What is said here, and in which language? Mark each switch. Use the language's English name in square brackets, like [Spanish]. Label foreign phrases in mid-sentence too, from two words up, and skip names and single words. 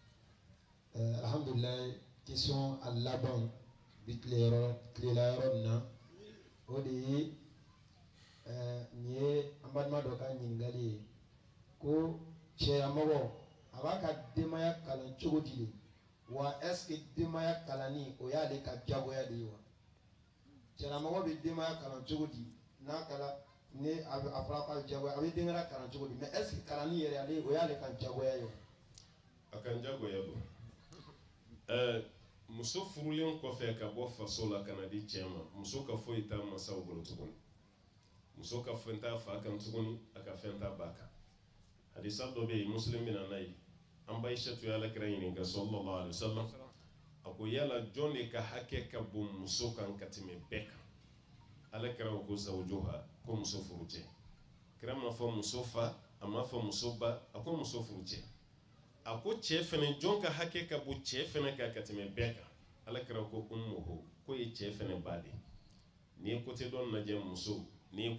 [Bambara] Alhamdulillah question a laban bi tilela yɔrɔ min na o de ye nin ye an balima dɔ ka ɲininkali ye ko cɛlamɔgɔ a b'a ka denbaya kalan cogo di de wa [French] est-ce que [Bambara] denbaya kalanni o y'ale ka jagoya de ye wa cɛlamɔgɔ bɛ denbaya kalan cogo di n'a kalan ni a fɔra k'a jagoya a bɛ denbaya kalan cogo di [French] mais est-ce que [Bambara] kalanni yɛrɛ ale o y'ale ka jagoya ye wa. a kan jagoya don muso furulen kɔfɛ ka bɔ faso la ka na di cɛ ma muso ka foyi t'a masaw bolo tuguni muso ka fɛn t'a fa kan tuguni a ka fɛn t'a ba kan hadisa dɔ bɛ yen muslim bɛ na n'a ye an ba Aishatu ye alakira ɲininka [Arabic] صلى الله عليه [Bambara] wasallam a ko yala jɔn de ka hakɛ ka bon muso kan ka tɛmɛ bɛɛ kan alakira ko zawjuha ko muso furucɛ kira ma fɔ muso fa a ma fɔ muso ba a ko muso furucɛ a ko cɛ fɛnɛ jɔn ka hakɛ ka bon cɛ fɛnɛ kan ka tɛmɛ bɛɛ kan alakira ko ummuhu ko ye cɛ fɛnɛ ba de n'i ye côté dɔ lajɛ muso n'i ye